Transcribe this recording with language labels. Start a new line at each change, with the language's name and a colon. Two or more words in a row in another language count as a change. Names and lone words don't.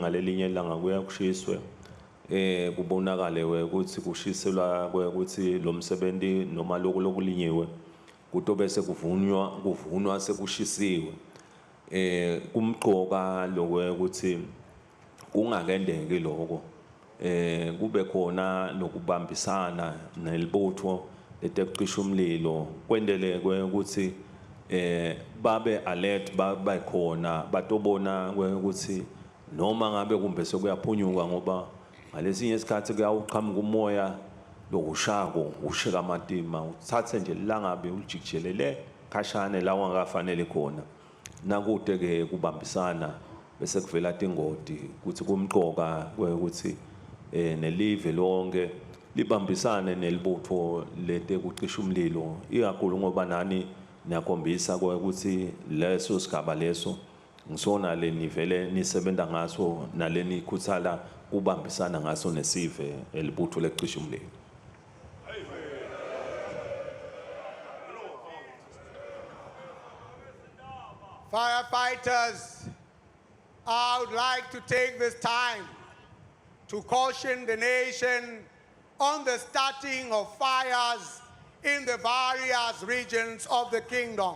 Swati: ngalelinye ilanga kuya kushiswe kubonakale ukuthi kushiselwa ukuthi lo msebenzi noma lokulinyiwe kutobe sekuvunwa sekushisiwe kumqoka ukuthi kungakendeki lokho kube khona lokubambisana nelibutho letekucisha umlilo kwendele ukuthi babe alert babe khona batobona ukuthi noma ngabe kumbe sekuyaphunyuka ngoba ngalesinye isikhathi kuyawuqhamuka umoya lokushako ushika amatima uthathe nje langabe ujikijelele khashane la wangafanele khona nakude ke kubambisana bese kuvela tingoti ukuthi kumqoka ukuthi nelive lonke libambisane nelibutho letekucisha umlilo ikakhulu ngoba nani niyakhombisa ukuthi leso sigaba leso ngisona lenivele nisebenza ngaso naleni ikhuthala kubambisana ngaso nesive elibutho lekucisha umlilo.
English: Firefighters, I would like to take this time to caution the nation on the starting of fires in the various regions of the kingdom.